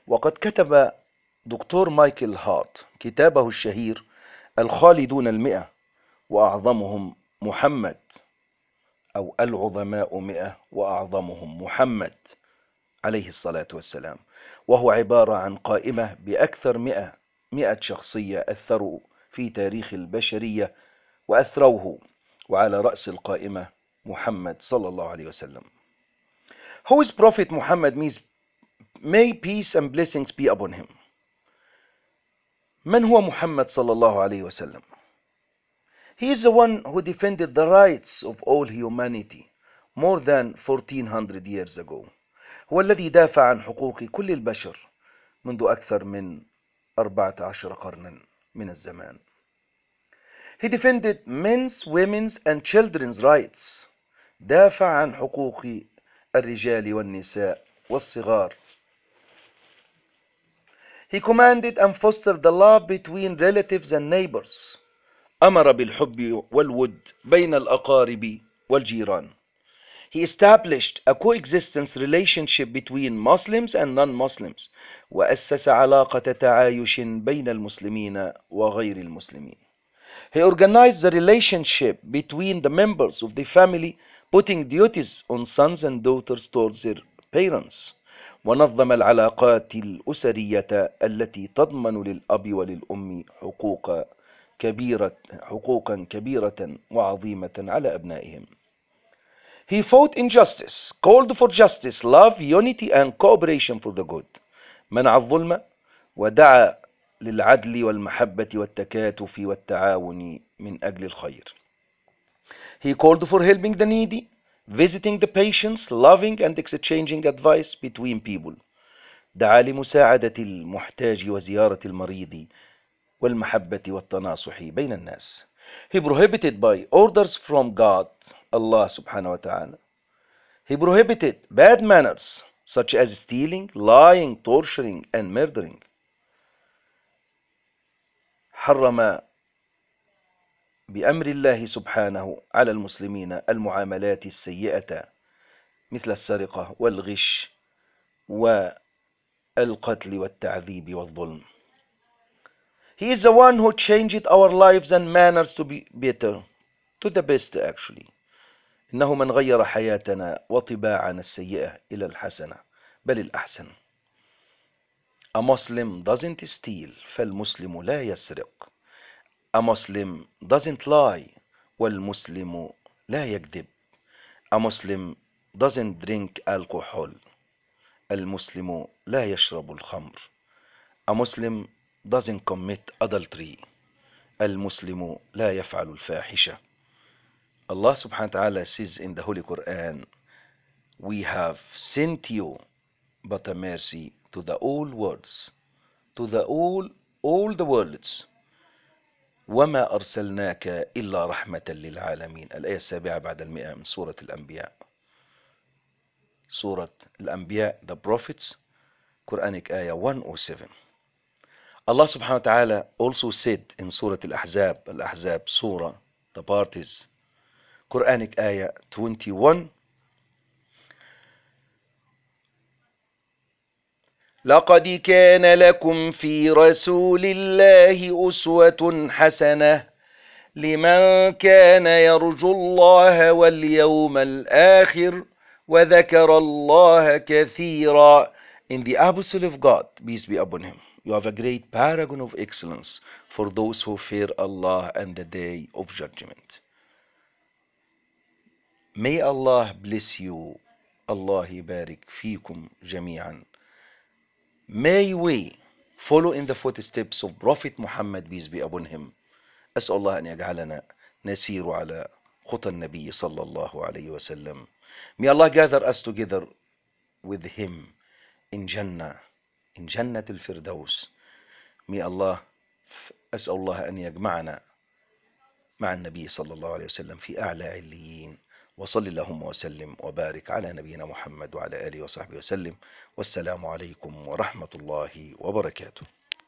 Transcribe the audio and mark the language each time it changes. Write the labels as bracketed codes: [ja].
[ar] وقد كتب دكتور مايكل هارت كتابه الشهير الخالدون المئة وأعظمهم محمد أو العظماء مئة وأعظمهم محمد عليه الصلاة والسلام، وهو عبارة عن قائمة بأكثر مئة شخصية أثروا في تاريخ البشرية وأثروه، وعلى رأس القائمة محمد صلى الله عليه وسلم. [en] Who is Prophet Muhammad, may peace and blessings be upon him. [ar] من هو محمد صلى الله عليه وسلم؟ [en] He is the one who defended the rights of all humanity more than 1400 years ago. [ar] هو الذي دافع عن حقوق كل البشر منذ أكثر من 14 قرنا من الزمان. [en] He defended men's, women's and children's rights. [ar] دافع عن حقوق الرجال والنساء والصغار. [en] He commanded and fostered the love between relatives and neighbors. [ar] أمر بالحب والود بين الأقارب والجيران. [en] He established a coexistence relationship between Muslims and non-Muslims. [ar] وأسس علاقة تعايش بين المسلمين وغير المسلمين. [en] He organized the relationship between the members of the family, putting duties on sons and daughters towards their parents. [ar] ونظم العلاقات الأسرية التي تضمن للأب وللأم حقوق كبيرة حقوقا كبيرة وعظيمة على أبنائهم. [en] He fought injustice, called for justice, love, unity and cooperation for the good. [ar] منع الظلم ودعا للعدل والمحبة والتكاتف والتعاون من أجل الخير. [en] He called for helping the needy, visiting the patients, loving and exchanging advice between people. [ar] دعا لمساعدة المحتاج وزيارة المريض والمحبة والتناصح بين الناس. [en] He prohibited by orders from God, Allah [ar] سبحانه وتعالى. [en] He prohibited bad manners such as stealing, lying, torturing and murdering. [ar] حرم بأمر الله سبحانه على المسلمين المعاملات السيئة مثل السرقة والغش والقتل والتعذيب والظلم. [en] He is the one who changed our lives and manners to be better, to the best actually. [ar] إنه من غير حياتنا وطباعنا السيئة إلى الحسنة بل الأحسن. [en] A Muslim doesn't steal, [ar] فالمسلم لا يسرق. [en] A Muslim doesn't lie, [ar] والمسلم لا يكذب. [en] A Muslim doesn't drink alcohol, [ar] المسلم لا يشرب الخمر. [en] A Muslim doesn't commit adultery. [ar] المسلم لا يفعل الفاحشة. [en] Allah [ar] سبحانه وتعالى [en] says in the Holy Quran, we have sent you but a mercy to the all worlds, to the all the worlds. [ar] وما أرسلناك إلا رحمة للعالمين. الآية السابعة بعد المئة من سورة الأنبياء. [en] سورة الأنبياء, the prophets, Quranic ayah 107. Allah [ar] subhanahu wa ta'ala [en] also said in Surah Al-Ahzab, Al-Ahzab Surah, the parties, Quranic Ayah 21, [ar] لقد كان لكم في رسول الله أسوة حسنة لمن كان يرجو الله واليوم الآخر وذكر الله كثيرا. [en] In the apostle of God, peace be upon him, you have a great paragon of excellence for those who fear Allah and the day of judgment. May Allah bless you. [ar] Allah barik fikum jami'an. [en] May we follow in the footsteps of Prophet Muhammad, peace be upon him. [ar] أسأل الله أن يجعلنا نسير على خطى النبي صلى الله عليه وسلم. [en] May Allah gather us together with him in Jannah, in Jannah al-Firdaus. May Allah, [ar] أسأل الله أن يجمعنا مع النبي صلى الله عليه وسلم في أعلى عليين. وصل اللهم وسلم وبارك على نبينا محمد وعلى آله وصحبه وسلم. والسلام عليكم ورحمة الله وبركاته.